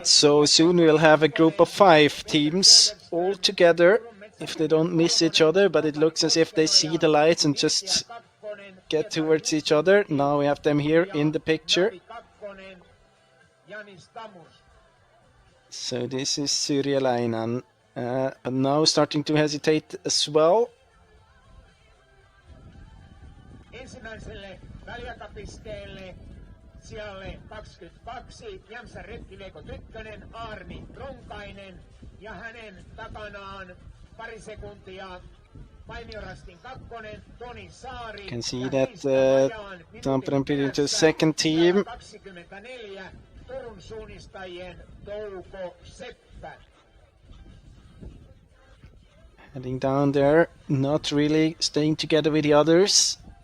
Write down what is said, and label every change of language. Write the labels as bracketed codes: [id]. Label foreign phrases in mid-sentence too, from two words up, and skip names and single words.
[en] So soon we'll have a group of 5 teams all together, if they don't miss each other, but it looks as if they see the lights and just get towards each other. Now we have them here in the picture. So this is Syrjäläinen, but now starting to hesitate as well. [fi] Ensimmäiselle väliaikapisteelle sijalle 22 Jämsän Retkiveikko Tykkönen, Aarni Ronkainen ja hänen takanaan pari sekuntia Paimiorastin kakkonen, Toni Saari. [en] You can see that Tampereen Pirintö's second team. [fi] 24 Turun suunnistajien Touko Seppä. [en] Heading down there, not really staying together with the others.